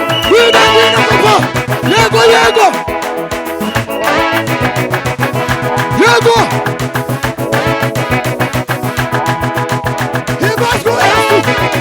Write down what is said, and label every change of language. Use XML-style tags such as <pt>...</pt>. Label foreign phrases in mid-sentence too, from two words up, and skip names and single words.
<rw>Wina, wina, papa. Yego, yego. Yego.</rw> <en>He must go, he has to.</en>